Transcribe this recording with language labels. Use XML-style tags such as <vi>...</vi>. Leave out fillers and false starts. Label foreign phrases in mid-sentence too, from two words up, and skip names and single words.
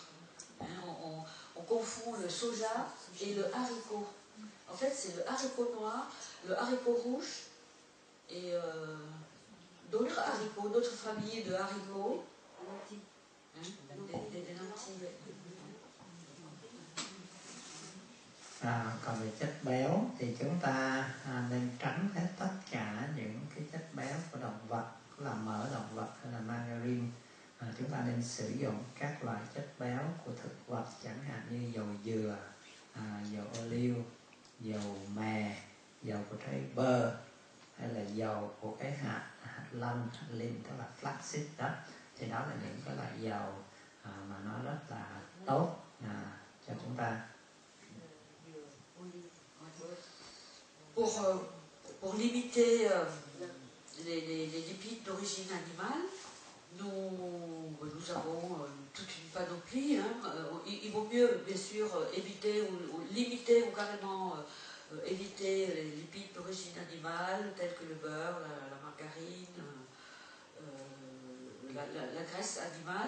<fr>On confond le soja et le haricot. En fait, c'est le haricot noir, le haricot rouge et d'autres haricots, d'autres familles de haricots. Des lentilles.</fr> <vi>Còn về chất béo thì chúng ta nên tránh hết tất cả những cái chất béo của động vật, là mỡ động vật hay là margarine. Chúng ta nên sử dụng các loại chất béo của thực vật, chẳng hạn như dầu dừa, dầu ô liu, dầu mè, dầu của trái bơ, hay là dầu của cái hạt lanh, hạt linh, tức là flaxseed đó. Thì đó là những cái loại dầu mà nó rất là tốt cho chúng ta.</vi> <fr>Pour limiter les lipides d'origine animale, nous avons toute une panoplie. Il vaut mieux, bien sûr, éviter ou limiter ou carrément éviter les lipides d'origine animale, tels que le beurre, la margarine, la graisse animale.</fr>